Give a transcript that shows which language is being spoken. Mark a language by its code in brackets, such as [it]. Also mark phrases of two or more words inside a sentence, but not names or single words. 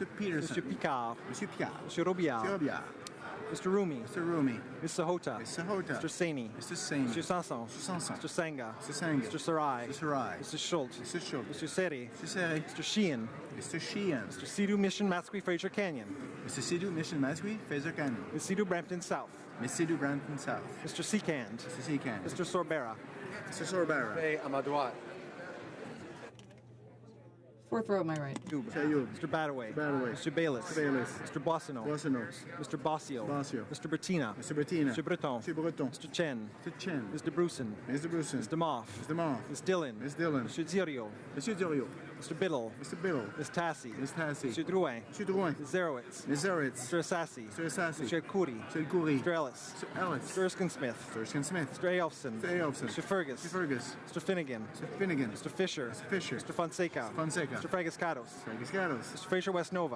[en] Mr. Peterson. Mr. Picard. [fr] Monsieur Picard. [en] Mr. Robillard. [fr] Monsieur Robillard. [en] Mr. Rumi. Mr. Rumi. Ms. Sahota. Ms. Sahota. Mr. Saini. Mr. Saini. Mr. Sanson. Mr. Sanson. Mr. Sanga. Mr. Sanga. Mr. Sarai. Mr. Sarai. Mr. Schultz. Mr. Schultz. Mr. Seri. Mr. Seri. Mr. Sheehan. Mr. Sheehan. Mr. Sidhu Mission Masqui Fraser Canyon. Mr. Sidhu Mission Masqui, Fraser Canyon. Ms. Sidhu Brampton South. Ms. Sidhu Brampton South. Mr. Seacand. Mr. Seacand. Mr. Sorbera. Mr. Sorbera. [fr] Hey, à ma droite. [en] Fourth row at my right. Mr. Badaway. Mr. Bayless. Mr. Bossino. Mr. Bossio. Mr. Bertina. Mr. Bertina. Mr. Breton. Mr. Chen. Mr. Chen. Mr. Bruson. Mr. Moff. Ms. Dillon. Mr. Ziorio. Mr. Biddle. Ms. Tassi. Mr. Drouin. Ms. Zerowitz. Mr. Assassi. Mr. Khoury. Mr. Ellis. Mr. Erskine-Smith. Mr. Eyolfson. Mr. Fergus. Mr. Finnegan. Mr. Fisher. Mr. Fonseca. Mr. Fragiscados. Mr. Fraser West Nova.